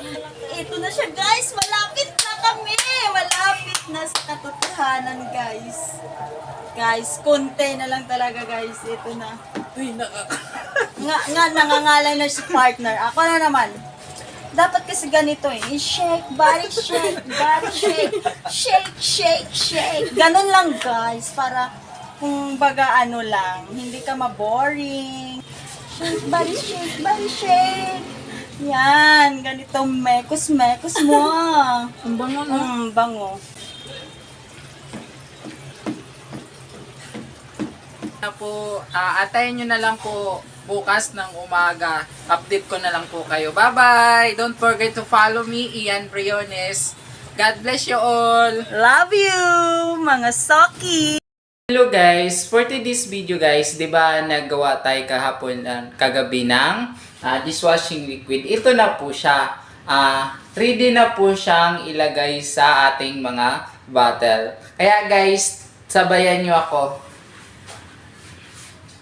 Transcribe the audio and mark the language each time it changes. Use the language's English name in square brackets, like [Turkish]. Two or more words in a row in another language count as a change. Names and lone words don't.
[Filipino] Ito na siya guys, malapit na kami. Malapit na sa katotohanan guys. Guys, konti na lang talaga guys. Ito na. Uy, Nangangalay na si partner. Ako na naman. Dapat kasi ganito eh. [English] Shake, body shake, body shake. Shake. [Filipino] Ganun lang guys. Para kung baga ano lang. Hindi ka ma-boring. [English] Shake, body shake. [Filipino] Yan. Ganito mekos mo. ang bango no? Bango. Na po, atayin nyo na lang po bukas ng umaga. Update ko na lang po kayo. [English] Bye-bye! Don't forget to follow me, Ian Briones. God bless you all! Love you, mga Soki! Hello guys! For today's video guys, [Filipino] di ba naggawa tayo kahapon, kagabi ng dishwashing liquid. Ito na po siya. Ready na po siyang ilagay sa ating mga bottle. Kaya guys, sabayan nyo ako.